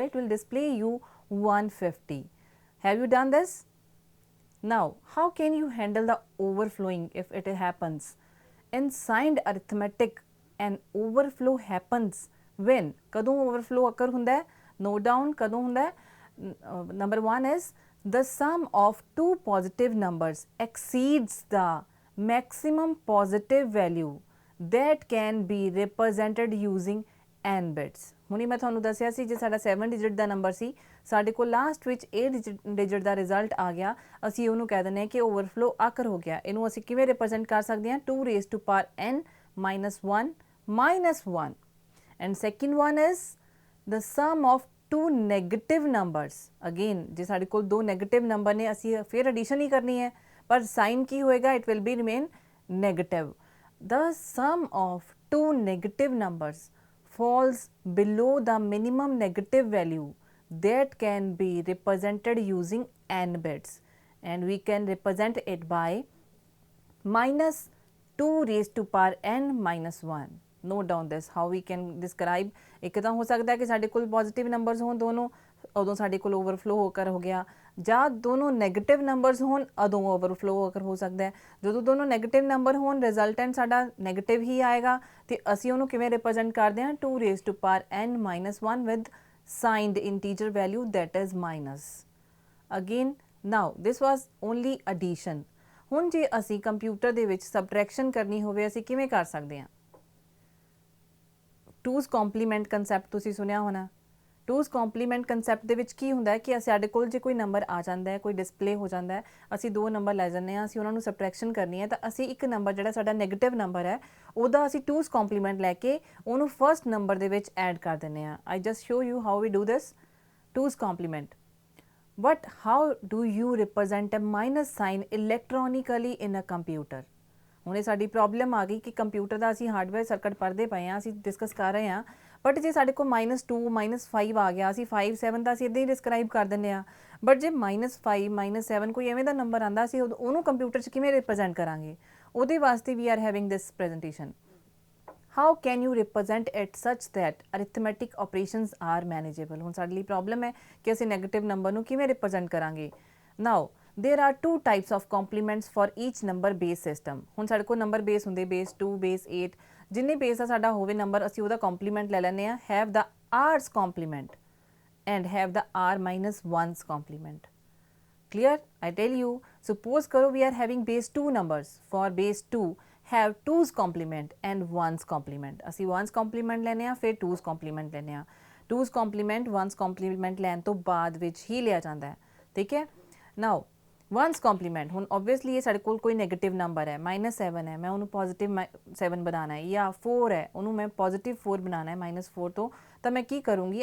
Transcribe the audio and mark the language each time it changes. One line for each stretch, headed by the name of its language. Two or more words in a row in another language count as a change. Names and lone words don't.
English: It will display you 150. Have you done this? Now how can you handle the overflowing if it happens? In signed arithmetic, an overflow happens when?
Punjabi: कदों
English: overflow occur
Punjabi: ਹੁੰਦਾ है?
English: Note down
Punjabi: ਕਦੋਂ ਹੁੰਦਾ ਹੈ?
English: Number 1 is the sum of two positive numbers exceeds the maximum positive value that can be represented using n bits.
Punjabi: ਹੁਣੀ ਮੈਂ ਤੁਹਾਨੂੰ ਦੱਸਿਆ ਸੀ ਜੇ ਸਾਡਾ 7 ਡਿਜਿਟ ਦਾ ਨੰਬਰ ਸੀ, ਸਾਡੇ ਕੋਲ ਲਾਸਟ ਵਿੱਚ 8 ਡਿਜਿਟ ਦਾ ਰਿਜ਼ਲਟ ਆ ਗਿਆ, ਅਸੀਂ ਉਹਨੂੰ ਕਹਿ ਦਿੰਦੇ ਹਾਂ ਕਿ
English: overflow occur
Punjabi: ਹੋ ਗਿਆ। ਇਹਨੂੰ ਅਸੀਂ ਕਿਵੇਂ ਰਿਪਰੈਜ਼ੈਂਟ ਕਰ ਸਕਦੇ ਹਾਂ?
English: 2 raised to power n minus 1 minus 1. And second one is the sum of two negative numbers.
Punjabi: Again ਜੇ ਸਾਡੇ ਕੋਲ ਦੋ
English: negative number
Punjabi: ਨੇ, ਅਸੀਂ ਫਿਰ ਐਡੀਸ਼ਨ ਹੀ ਕਰਨੀ ਹੈ, ਪਰ ਸਾਈਨ ਕੀ ਹੋਏਗਾ?
English: it will be remain negative. The sum of two negative numbers falls below the minimum negative value that can be represented using n bits, and we can represent it by minus 2 raised to power n minus 1. Note down this how we can describe.
Punjabi: ਇੱਕ ਤਾਂ ਹੋ ਸਕਦਾ ਹੈ ਕਿ ਸਾਡੇ ਕੋਲ
English: positive numbers
Punjabi: ਹੋਣ ਦੋਨੋਂ, ਉਦੋਂ ਸਾਡੇ ਕੋਲ
English: overflow occur
Punjabi: ਹੋ ਗਿਆ, ਜਾਂ ਦੋਨੋਂ
English: negative numbers
Punjabi: ਹੋਣ ਉਦੋਂ
English: overflow occur
Punjabi: ਹੋ ਸਕਦਾ ਹੈ। ਜਦੋਂ ਦੋਨੋਂ
English: negative number
Punjabi: ਹੋਣ ਰਿਜ਼ਲਟੈਂਟ ਸਾਡਾ ਨੈਗੇਟਿਵ ਹੀ ਆਏਗਾ, ਤੇ ਅਸੀਂ ਉਹਨੂੰ ਕਿਵੇਂ ਰਿਪਰੈਜ਼ੈਂਟ ਕਰਦੇ ਹਾਂ? 2 raised to power n minus 1 with signed integer value that is minus. Again now this was only addition. ਹੁਣ ਜੇ ਅਸੀਂ ਕੰਪਿਊਟਰ ਦੇ ਵਿੱਚ ਸਬਟ੍ਰੈਕਸ਼ਨ ਕਰਨੀ ਹੋਵੇ ਅਸੀਂ ਕਿਵੇਂ ਕਰ ਸਕਦੇ ਹਾਂ?
English: 2's complement concept
Punjabi: ਤੁਸੀਂ ਸੁਣਿਆ ਹੋਣਾ।
English: 2's complement concept
Punjabi: ਦੇ ਵਿੱਚ ਕੀ ਹੁੰਦਾ ਹੈ ਕਿ ਸਾਡੇ ਕੋਲ ਜੇ ਕੋਈ ਨੰਬਰ ਆ ਜਾਂਦਾ ਹੈ, ਕੋਈ ਡਿਸਪਲੇ ਹੋ ਜਾਂਦਾ ਹੈ, ਅਸੀਂ ਦੋ ਨੰਬਰ ਲੈ ਜਾਂਦੇ ਹਾਂ, ਅਸੀਂ ਉਹਨਾਂ ਨੂੰ ਸਬਟ੍ਰੈਕਸ਼ਨ ਕਰਨੀ ਹੈ, ਤਾਂ ਅਸੀਂ ਇੱਕ ਨੰਬਰ ਜਿਹੜਾ ਸਾਡਾ
English: negative number
Punjabi: ਹੈ ਉਹਦਾ ਅਸੀਂ
English: 2's complement
Punjabi: ਲੈ ਕੇ ਉਹਨੂੰ
English: first number
Punjabi: ਦੇ ਵਿੱਚ ਐਡ ਕਰ ਦਿੰਦੇ ਹਾਂ।
English: I just show you how we do this 2's complement. But how do you represent a minus sign electronically in a computer?
Punjabi: ਹੁਣ ਇਹ ਸਾਡੀ ਪ੍ਰੋਬਲਮ ਆ ਗਈ ਕਿ ਕੰਪਿਊਟਰ ਦਾ ਅਸੀਂ
English: hardware circuit
Punjabi: ਪੜ੍ਹਦੇ ਪਏ ਹਾਂ, ਅਸੀਂ ਡਿਸਕਸ ਕਰ ਰਹੇ ਹਾਂ, ਬਟ ਜੇ ਸਾਡੇ ਕੋਲ -2 -5 ਆ ਗਿਆ, ਅਸੀਂ 5 7 ਦਾ ਅਸੀਂ ਇੱਦਾਂ ਹੀ ਡਿਸਕਰਾਈਬ ਕਰ ਦਿੰਦੇ ਹਾਂ, ਬਟ ਜੇ -5 -7 ਕੋਈ ਐਵੇਂ ਦਾ ਨੰਬਰ ਆਉਂਦਾ ਅਸੀਂ ਉਹਨੂੰ ਕੰਪਿਊਟਰ 'ਚ ਕਿਵੇਂ ਰਿਪਰੈਜ਼ੈਂਟ ਕਰਾਂਗੇ? ਉਹਦੇ ਵਾਸਤੇ
English: we are having this presentation. How can you represent it such that arithmetic operations are manageable?
Punjabi: ਹੁਣ ਸਾਡੇ ਲਈ ਪ੍ਰੋਬਲਮ ਹੈ ਕਿ ਅਸੀਂ
English: negative number
Punjabi: ਨੂੰ ਕਿਵੇਂ ਰਿਪਰੈਜ਼ੈਂਟ ਕਰਾਂਗੇ?
English: Now there are two types of complements for each number base system.
Punjabi: ਹੁਣ ਸਾਡੇ ਕੋਲ
English: number base
Punjabi: ਹੁੰਦੇ,
English: base 2 base 8,
Punjabi: ਜਿੰਨੇ ਬੇਸ ਦਾ ਸਾਡਾ ਹੋਵੇ ਨੰਬਰ ਅਸੀਂ ਉਹਦਾ ਕੰਪਲੀਮੈਂਟ ਲੈ ਲੈਂਦੇ ਹਾਂ.
English: Have the r's complement and have the r minus 1's complement. Clear? I tell you, suppose karo we are having base 2 numbers. For base 2 have 2's complement and 1's complement.
Punjabi: ਅਸੀਂ
English: 1's complement
Punjabi: ਲੈਨੇ ਆ, ਫਿਰ
English: 2's complement
Punjabi: ਲੈਨੇ ਆ.
English: 2's complement 1's complement
Punjabi: ਲੈਣ ਤੋਂ ਬਾਅਦ ਵਿੱਚ ਹੀ ਲਿਆ ਜਾਂਦਾ ਹੈ, ਠੀਕ ਹੈ?
English: Now 1's complement,
Punjabi: ਹੁਣ obviously ਇਹ ਸਾਡੇ ਕੋਲ ਕੋਈ ਨੈਗੇਟਿਵ ਨੰਬਰ ਹੈ, -7 ਹੈ, ਮੈਂ ਉਹਨੂੰ ਪੋਜ਼ਿਟਿਵ 7 ਬਣਾਉਣਾ ਹੈ, ਜਾਂ 4 ਹੈ ਉਹਨੂੰ ਮੈਂ ਪੋਜ਼ਿਟਿਵ 4 ਬਣਾਉਣਾ ਹੈ -4 ਤੋਂ, ਤਾਂ ਮੈਂ ਕੀ ਕਰੂੰਗੀ?